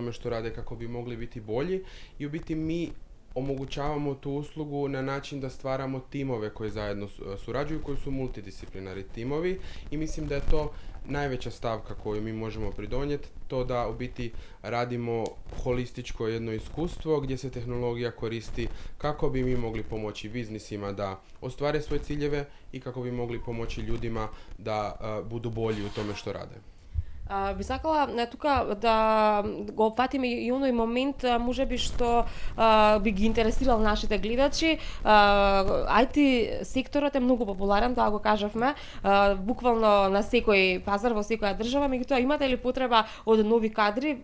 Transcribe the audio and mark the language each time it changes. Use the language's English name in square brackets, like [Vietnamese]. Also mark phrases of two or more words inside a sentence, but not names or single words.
[Croatian] tome što rade, kako bi mogli biti bolji i u biti mi omogućavamo tu uslugu na način da stvaramo timove koji zajedno surađuju, koji su multidisciplinarni timovi i mislim da je to najveća stavka koju mi možemo pridonijeti, to da u biti radimo holističko jedno iskustvo gdje se tehnologija koristi kako bi mi mogli pomoći biznisima da ostvare svoje ciljeve i kako bi mogli pomoći ljudima da budu bolji u tome što rade. [Macedonian] Би сакала тука да го опфатиме и оној момент можеби што би ги интересирал нашите гледачи. IT секторот е многу популарен, тоа го кажавме, буквално на секој пазар во секоја држава, меѓутоа имате ли потреба од нови кадри?